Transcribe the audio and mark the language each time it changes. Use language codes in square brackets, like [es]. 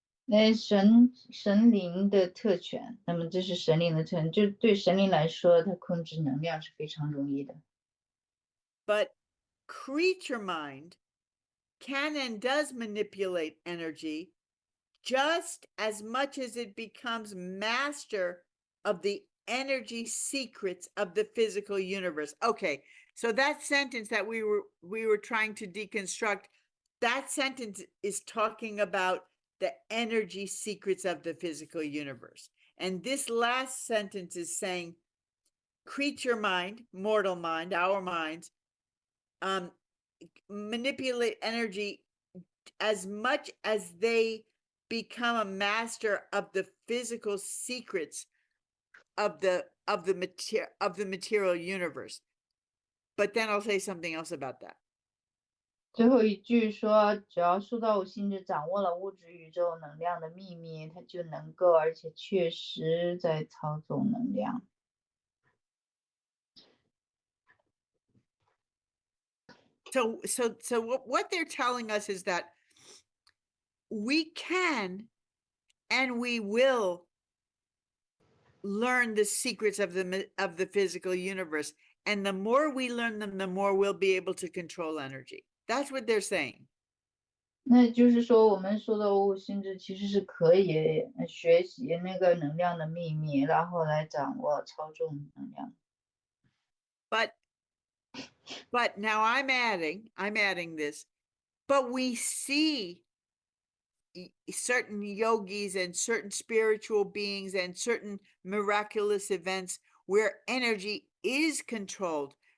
[zh] 神灵的特权，那么这是神灵的特权，就对神灵来说，它控制能量是非常容易的。 [en] But creature mind can and does manipulate energy just as much as it becomes master of the energy secrets of the physical universe. Okay, so that sentence that we were trying to deconstruct, that sentence is talking about the energy secrets of the physical universe. And this last sentence is saying creature mind, mortal mind, our minds, manipulate energy as much as they become a master of the physical secrets of the material universe. But then I'll say something else about that. [zh] 最后一句说，只要塑造物心智掌握了物质宇宙能量的秘密，它就能够而且确实在操纵能量。 [en] So what they're telling us is that we can and we will learn the secrets of the physical universe, and the more we learn them, the more we'll be able to control energy. That's what they're saying. [zh] 那就是说，我们塑造物心智其实是可以学习那个能量的秘密，然后来掌握操纵能量。 [en] But now I'm adding this, but we see certain yogis and certain spiritual beings and certain miraculous events where energy is controlled.